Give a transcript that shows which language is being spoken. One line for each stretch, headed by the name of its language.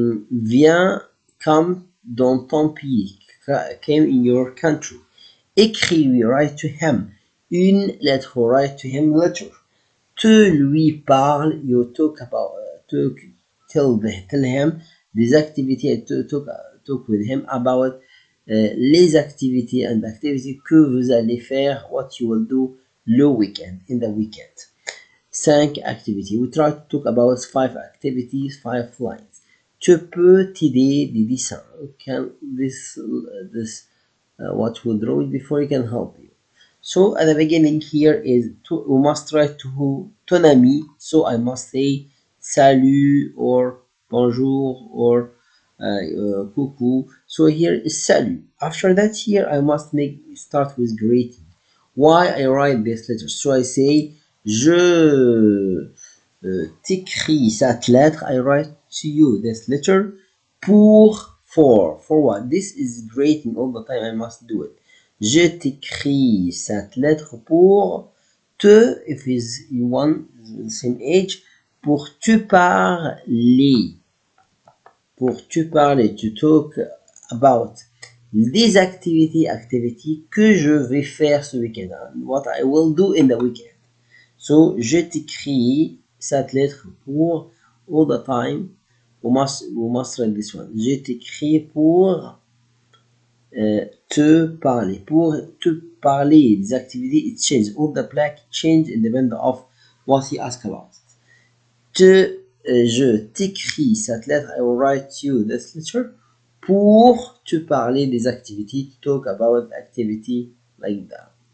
French: Vient,
English: come
French: dans ton pays.
English: Came in your country. Écris, we write to him.
French: Une lettre,
English: write to him letter.
French: Te lui parle,
English: you talk about, tell him
French: des activités,
English: talk with him about
French: les activités
English: and activities
French: que vous allez faire,
English: what you will do
French: le weekend,
English: in the weekend. 5 activities. We try to talk about 5 activities, 5 lines.
French: Tu peux t'aider des dessins.
English: Can this what we draw it before you can help you. So at the beginning here is we must write to who?
French: Ton ami.
English: So I must say salut or bonjour or coucou. So here is salut. After that here I must start with greeting. Why I write this letter? So I say
French: je t'écris cette lettre.
English: I write to you this letter for what? This is greeting all the time. I must do it.
French: Je t'écris cette lettre pour te,
English: if is one the same age,
French: pour te parler. Pour te parler,
English: to talk about
French: des activités que je vais faire ce week-end.
English: What I will do in the weekend.
French: So, je t'écris cette lettre pour
English: all the time. We must read this one.
French: Je t'écris pour te parler. Pour te parler des activités,
English: it changes. All the black change independent of what he asked about.
French: Je t'écris cette lettre.
English: I will write you this letter
French: pour te parler des activités.
English: To talk about activity like that.